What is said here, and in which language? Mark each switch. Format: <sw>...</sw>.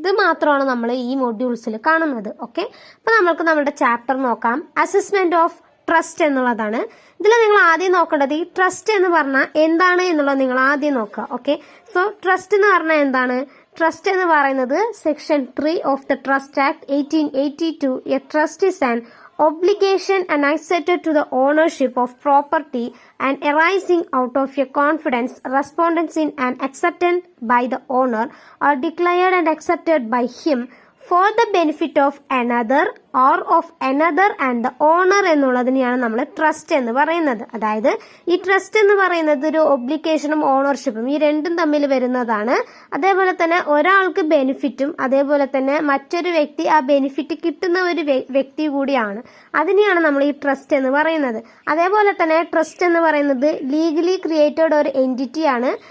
<ml>ഇത് മാത്രമാണ് നമ്മൾ ഈ മൊഡ്യൂൾസിൽ കാണുന്നത്. ഓക്കെ, അപ്പൊ നമുക്ക് നമ്മുടെ ചാപ്റ്റർ നോക്കാം. അസസ്മെന്റ് ഓഫ് ട്രസ്റ്റ് എന്നുള്ളതാണ്. ഇതിൽ നിങ്ങൾ ആദ്യം നോക്കേണ്ടത് ഈ ട്രസ്റ്റ് എന്ന് പറഞ്ഞാൽ എന്താണ് എന്നുള്ളത് നിങ്ങൾ ആദ്യം നോക്കുക. ഓക്കെ, സോ ട്രസ്റ്റ് എന്ന് പറഞ്ഞാൽ എന്താണ്? ട്രസ്റ്റ് എന്ന് പറയുന്നത് section 3 of the trust act 1882.</ml> <en>a trust is an obligation annexed to the ownership of property and arising out of a confidence, respondents in and accepted by the owner are declared and accepted by him for the benefit of another or of another and the owner</en> <ml>എന്നുള്ളതിനെയാണ് നമ്മൾ trust എന്ന് പറയുന്നത്. അതായത് ഈ trust എന്ന് പറയുന്നത് ഒരു ഒബ്ലിഗേഷനും ഓണർഷിപ്പും ഈ രണ്ടും തമ്മിൽ വരുന്നതാണ്. അതേപോലെ തന്നെ ഒരാൾക്ക് ബെനിഫിറ്റും അതേപോലെ തന്നെ മറ്റൊരു വ്യക്തി ആ ബെനിഫിറ്റ് കിട്ടുന്ന ഒരു വ്യക്തി കൂടിയാണ്. അതിനെയാണ് നമ്മൾ ഈ ട്രസ്റ്റ് എന്ന് പറയുന്നത്. അതേപോലെ തന്നെ ട്രസ്റ്റ് എന്ന് പറയുന്നത് ലീഗലി ക്രിയേറ്റഡ് ഒരു എൻറ്റിറ്റിയാണ്.</ml>